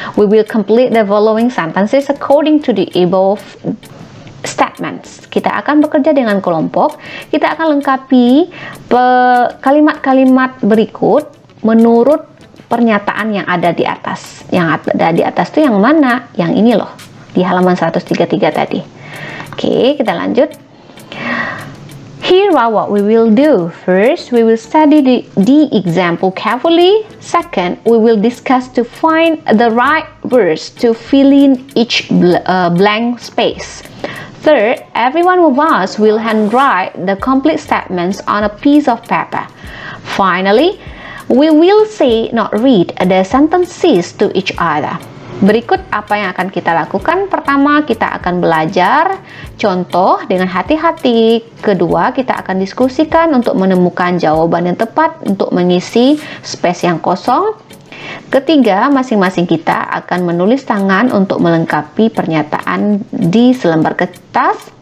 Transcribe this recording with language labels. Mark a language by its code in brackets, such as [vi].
[en] We will complete the following sentences according to the above statements. [id] Kita akan bekerja dengan kelompok. Kita akan lengkapi kalimat-kalimat berikut menurut pernyataan yang ada di atas. Yang ada di atas itu yang mana? Yang ini loh, di halaman 133 tadi. Oke, kita lanjut. [en] Here are what we will do. First, we will study the example carefully. Second, we will discuss to find the right words to fill in each blank space. Third, every one of us will handwrite the complete statements on a piece of paper. Finally, we will say, not read, the sentences to each other. [id] Berikut apa yang akan kita lakukan. Pertama, kita akan belajar contoh dengan hati-hati. Kedua, kita akan diskusikan untuk menemukan jawaban yang tepat untuk mengisi space yang kosong. Ketiga, masing-masing kita akan menulis tangan untuk melengkapi pernyataan di selembar kertas.